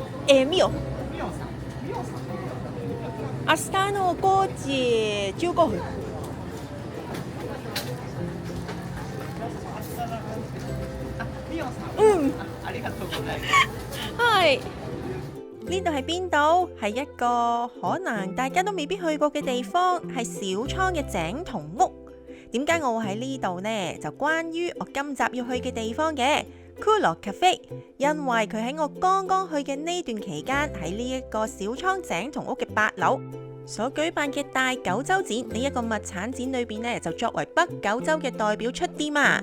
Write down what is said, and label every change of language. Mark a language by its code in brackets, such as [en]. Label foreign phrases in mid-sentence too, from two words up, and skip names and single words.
[ja] ミオ。明日の5時15分。ありがとうございます。 [yue] 係。呢度係邊度？係一個可能大家都未必去過嘅地方，係小倉嘅井同屋。點解我會喺呢度呢？就關於我今集要去嘅地方嘅 Kuro Cafe， 因為佢喺我剛剛去嘅呢段期間，喺呢一個小倉井同屋嘅8樓所舉辦嘅大九州展呢一個物產展裏邊呢，就作為北九州嘅代表出店啊！